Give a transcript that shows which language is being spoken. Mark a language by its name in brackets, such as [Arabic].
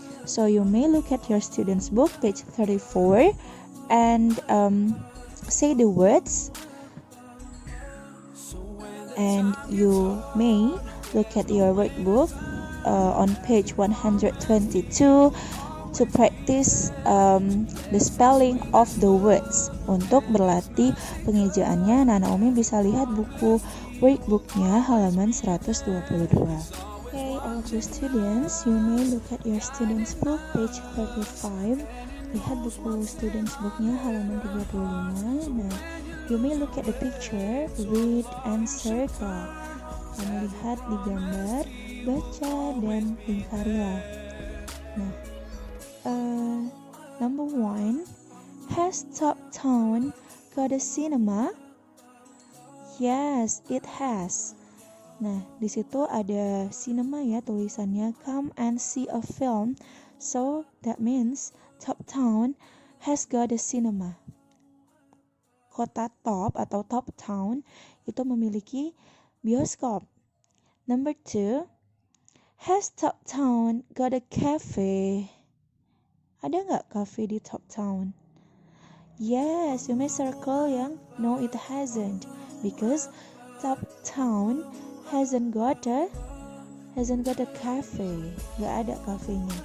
[English] So you may look at your student's book, page 34, and say the words, and you may look at your workbook on page 122 to practice the spelling of the words. [Indonesian] Untuk berlatih pengejaannya, Nana Umi bisa lihat buku workbooknya halaman 122. [English] Okay, all of the students, you may look at your student's book, page 35. [Indonesian] Lihat buku student's booknya halaman 35. [English] Nah, you may look at the picture, read and circle. [Indonesian] Kamu lihat di gambar, baca dan lingkarilah. [English] Nah, number 1, has Top Town got a cinema? Yes, it has. [Indonesian] Nah, di situ ada cinema ya tulisannya, [English] come and see a film. So that means Top Town has got a cinema. [Indonesian] Kota Top atau Top Town itu memiliki bioskop. [English] Number 2, has Top Town got a cafe? [Indonesian] Ada nggak cafe di Top Town? [English] Yes, you may circle [Indonesian] yang [English] no it hasn't, because Top Town hasn't got a cafe. [Indonesian] Nggak ada kafenya.